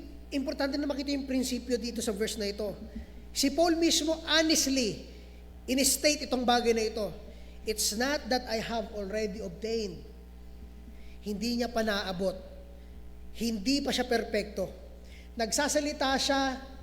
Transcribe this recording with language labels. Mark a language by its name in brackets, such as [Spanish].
[Filipino] Importante na makita yung prinsipyo dito sa verse na ito. Si Paul mismo honestly in-state itong bagay na ito. [English] It's not that I have already obtained. [Filipino] Hindi niya pa naabot. Hindi pa siya perpekto. Nagsasalita siya